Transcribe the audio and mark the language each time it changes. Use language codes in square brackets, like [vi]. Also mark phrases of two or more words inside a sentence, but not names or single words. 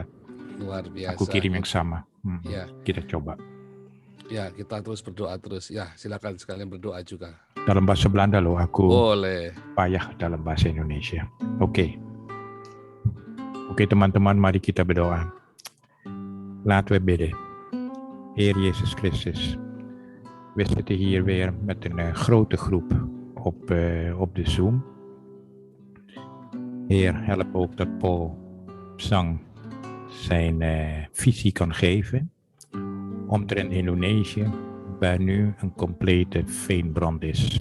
[id] Luar biasa. Aku kirim yang sama. Ya. Kita coba. Ya, kita terus berdoa terus. Ya, silakan sekalian berdoa juga. Dalam bahasa Belanda loh, aku boleh. Payah dalam bahasa Indonesia. Oke. Oké teman-teman, mari kita berdoa. [nl] Laten we bidden. Heer Jezus Christus, we zitten hier weer met een grote groep op de Zoom. Heer, help ook dat Paul Sang zijn visie kan geven omtrent Indonesië, waar nu een complete veenbrand is.